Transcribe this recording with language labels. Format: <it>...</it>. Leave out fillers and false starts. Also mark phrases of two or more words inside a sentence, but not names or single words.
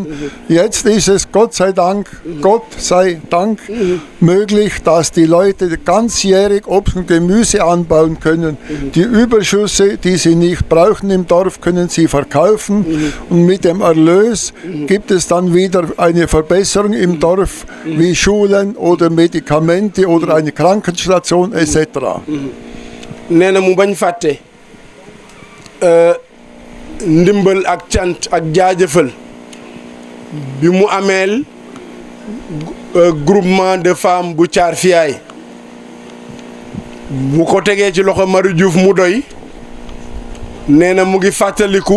<de>Jetzt ist es Gott sei Dank möglich, dass die Leute ganzjährig Obst und Gemüse anbauen können. Die Überschüsse, die sie nicht brauchen im Dorf, können sie verkaufen. Und mit dem Erlös gibt es dann wieder eine Verbesserung im Dorf, wie Schulen oder Medikamente oder eine Krankenstation etc.</de> <wo>nee na mu bañ fàtte ndimbal ak cant ak jaajëfal bi mu ameel</wo> <fr>groupement de femmes</fr> <wo>bu Thiar Fiyaay bu ko tegee ci loxo Marie Diouf mu doy nee na mu ngi fàttaliku</wo>